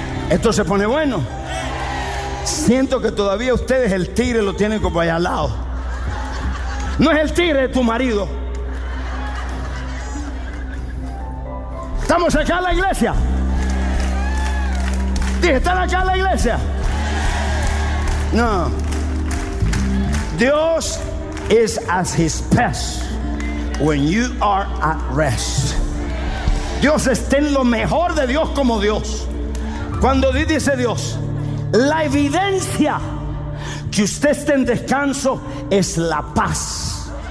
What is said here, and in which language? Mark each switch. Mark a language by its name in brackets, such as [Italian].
[Spanish] Esto se pone bueno. Siento que todavía ustedes el tigre lo tienen como allá al lado. No es el tigre de tu marido. ¿Estamos acá en la iglesia? Dije, ¿están acá en la iglesia? No. [English] Dios is at his best when you are at rest. [Spanish] Dios está en lo mejor de Dios como Dios. Cuando dice Dios, la evidencia que usted esté en descanso es la paz.